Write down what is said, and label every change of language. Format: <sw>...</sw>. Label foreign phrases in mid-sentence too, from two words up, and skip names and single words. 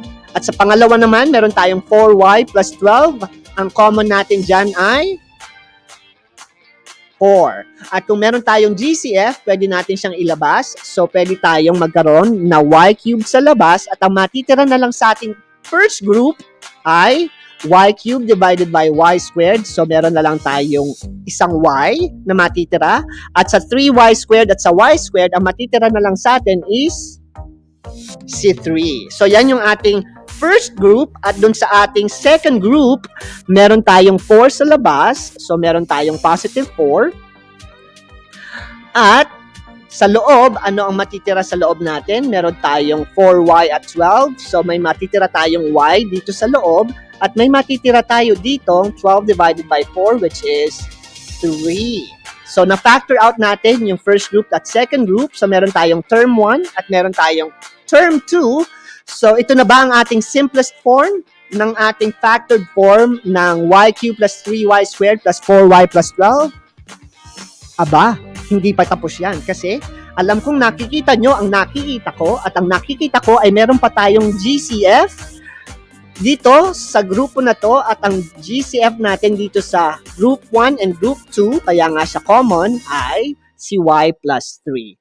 <tl>At sa pangalawa naman, meron tayong</tl> <en>4y plus 12.</en> <tl>Ang common natin dyan ay 4. At kung meron tayong GCF, pwede natin siyang ilabas. So, pwede tayong magkaroon na</tl> <en>y cubed</en> <tl>sa labas at ang matitira na lang sa ating</tl> <en>first group</en> <tl>ay</tl> <en>y cubed divided by y squared.</en> <tl>So, meron na lang tayong isang y na matitira. At sa</tl> <en>3y squared</en> <tl>at sa</tl> <en>y squared,</en> <tl>ang matitira na lang sa atin is si 3. So, yan yung ating</tl> <en>first group.</en> <tl>At dun sa ating</tl> <en>second group,</en> <tl>meron tayong 4 sa labas. So, meron tayong</tl> <en>positive 4.</en> <tl>At sa loob, ano ang matitira sa loob natin? Meron tayong 4y at 12. So, may matitira tayong y dito sa loob. At may matitira tayo dito,</tl> <en>12 divided by 4, which is 3.</en> <tl>So, na-factor out natin yung</tl> <en>first group</en> <tl>at</tl> <en>second group.</en> <tl>So, meron tayong term 1 at meron tayong term 2. So, ito na ba ang ating</tl> <en>simplest form</en> <tl>ng ating</tl> <en>factored form</en> <tl>ng</tl> <en>y cubed plus 3y squared plus 4y plus 12?</en> <tl>Aba, hindi pa tapos yan kasi alam kong nakikita nyo ang nakikita ko at ang nakikita ko ay meron pa tayong GCF dito sa grupo na to at ang GCF natin dito sa</tl> <en>group 1 and group 2,</en> <tl>kaya nga siya common, ay si</tl> <en>y plus 3.</en>